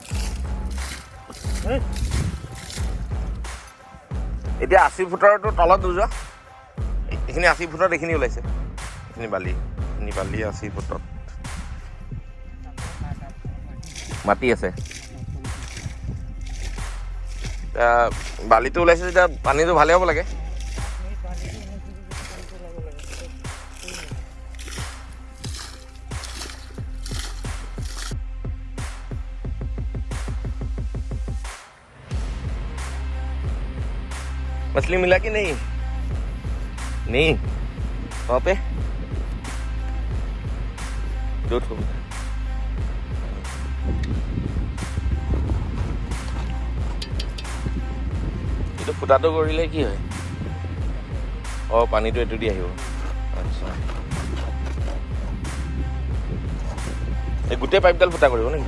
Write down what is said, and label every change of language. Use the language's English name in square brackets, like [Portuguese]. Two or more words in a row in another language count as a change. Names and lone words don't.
[Assamese] এতিয়া 80 ফুটৰটো তলত নোযোৱা, এইখিনি 80 ফুটত এইখিনি ওলাইছে। এইখিনি বালি 80 ফুটত মাটি আছে। বালিটো ওলাইছে যেতিয়া পানীটো ভালে হ'ব লাগে। [Hindi] मछली मिला कि नहीं? नहीं वहाँ पे दो ठो। [Assamese] এইটো ফুটাটো কৰিলে কি হয়? পানীটো এইটো দি আহিব। আচ্ছা, এই গোটেই পাইপডাল ফুটা কৰিব নেকি?